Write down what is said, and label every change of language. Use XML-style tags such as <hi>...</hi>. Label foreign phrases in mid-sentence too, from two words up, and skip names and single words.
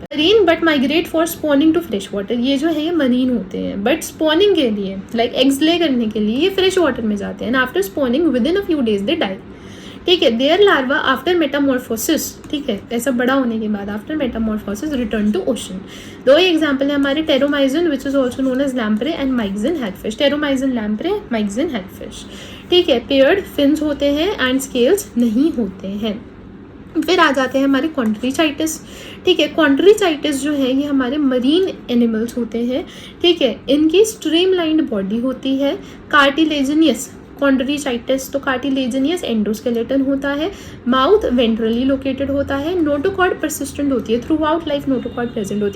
<en>marine but migrate for spawning to fresh water.</en> <hi>ये जो है ये मरीन होते हैं</hi> <en>but spawning</en> <hi>के लिए</hi> <en>like eggs lay</en> <hi>करने के लिए ये</hi> <en>fresh water</en> <hi>में जाते हैं।</hi> <en>after spawning within a few days they die.</en> <hi>ठीक है,</hi> <en>their larva after metamorphosis,</en> <hi>ठीक है, ऐसा बड़ा होने के बाद</hi> <en>after metamorphosis return to ocean.</en> <hi>2 एग्जाम्पल है हमारे, टेरोमाइजन</hi> <en>which is also known as lamprey</en> <hi>एंड माइक्सिन हैगफिश। टेरोमाइजन लैम्प्रे, माइक्सिन हैगफिश। ठीक है,</hi> <en>paired fins</en> <hi>होते हैं</hi> <en>and scales</en> <hi>नहीं होते हैं। फिर आ जाते हैं हमारे कॉन्ट्रीचाइटिस। ठीक है, कॉन्ट्रीचाइटिस जो है ये हमारे</hi> <en>marine animals</en> <hi>होते हैं। ठीक है, इनकी</hi> <en>streamlined body</en> <hi>होती है, कार्टिलेजिनियस। कॉन्ड्रीचाइटिस तो</hi> <en>cartilaginous endoskeleton</en> <hi>होता है,</hi> <en>mouth ventrally located</en> <hi>होता है,</hi> <en>notochord persistent</en> <hi>होती है,</hi> <en>throughout life notochord present</en> <hi>होती है।</hi>